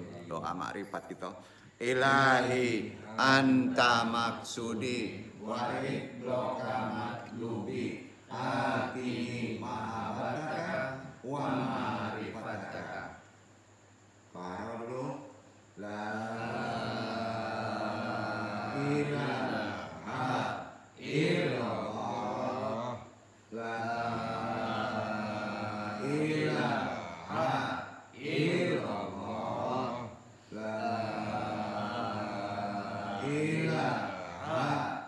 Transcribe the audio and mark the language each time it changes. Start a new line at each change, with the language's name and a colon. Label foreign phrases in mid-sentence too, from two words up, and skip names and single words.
Indonesian: Doa makrifat kita.
Arabic: إلهي أنت مقصودي ورضاك مطلوبي أعطني محبتك ومعرفتك. فردو لا إله إلا الله لا إله إلا الله لا إله illallah la ilaha